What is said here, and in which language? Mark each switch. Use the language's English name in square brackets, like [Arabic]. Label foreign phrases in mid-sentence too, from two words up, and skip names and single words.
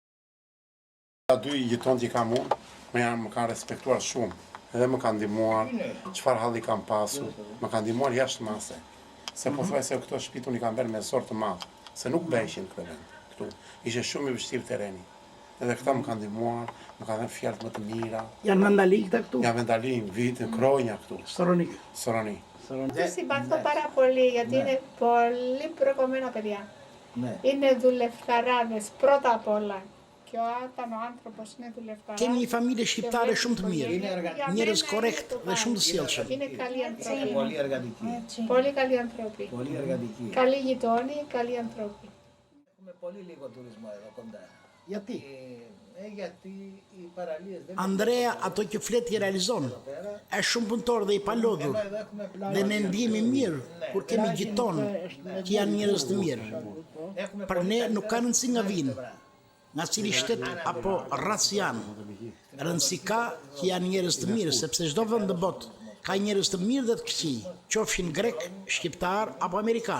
[Albanian] Dy i gjiton që kam unë, më kanë respektuar shumë, edhe më kanë ndihmuar, çfarë halli kam pasur, më kanë ndihmuar jashtë mase. Se po thuaj se këto shtëpi unë i kam bërë me sort të madh, se nuk bëheshin këtë vend këtu. Ishte shumë i vështirë terreni. Edhe këta më kanë ndihmuar, më kanë dhënë fjalë më të mira. Janë vandali këta këtu? Ja vendalin, vitin, kronja këtu, Soronik. Soroni. [Greek] Τους συμπαθώ πάρα πολύ γιατί είναι πολύ προκομμένα παιδιά. Ναι. Είναι δουλευταράδες πρώτα απ' όλα. Και όταν ο άνθρωπος είναι δουλευταράς... [Albanian] Kemi një familje shqiptare shumë të mirë, [Greek] Είναι εργατική. [Albanian] njerëz korrekt dhe shumë të sjellshëm. [Greek] Είναι καλοί άνθρωποι. Πολύ εργατική. Πολύ καλοί άνθρωποι. Πολύ εργατική. Καλοί γειτόνοι, καλοί άνθρωποι. Έχουμε πολύ λίγο τουρισμό εδώ κοντά. Γιατί? Γιατί οι παραλίες δεν [Albanian] Andrea ato që flet i realizon. Është shumë punëtor dhe i palodhur. [Greek] Εδώ έχουμε [Albanian] Dhe ne ndihemi mirë kur kemi gjiton që janë njerëz të mirë. [Greek] Έχουμε [Albanian] Për ne nuk ka rëndësi nga vinë, nga cili shtet apo rac janë. Rëndësi ka që janë njerëz të mirë, sepse çdo vend në botë ka njerëz të mirë dhe të këqij, qofshin grek, shqiptar apo amerikan.